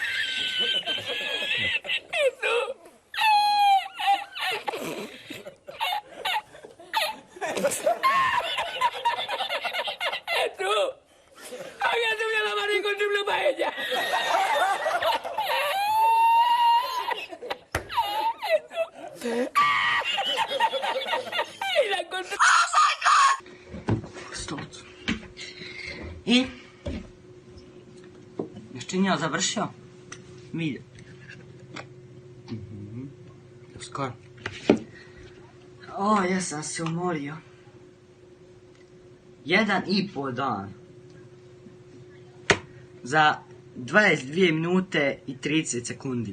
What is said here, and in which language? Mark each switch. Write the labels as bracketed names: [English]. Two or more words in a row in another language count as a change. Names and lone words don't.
[Spanish] Jesús. Jesús. Había subido la marea y encontré una paella. Jesús. Y la encontré. [Croatian] I još čim ja završio video. Skoro. O, jesam se umorio. 1,5 dan. Za 22 minute i 30 sekundi.